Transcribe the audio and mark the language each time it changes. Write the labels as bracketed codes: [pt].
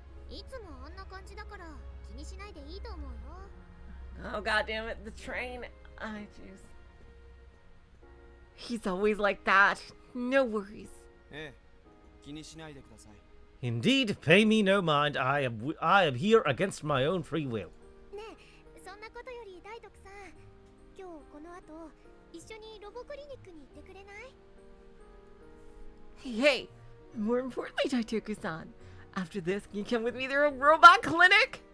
[ja] いつもあんな感じだから気にしないでいいと思うよ。 [en] Oh god damn it, the train. I choose. He's always like that. No worries. [ja] ええ、気にしないでください。 [en] Indeed, pay me no mind. I am here against my own free will. [ja] ねえ、そんなことより大徳さん、今日この後一緒にロボクリニックに行ってくれない？ [en] Hey, more importantly, Daitoku-san, after this, can you come with me to a robot clinic?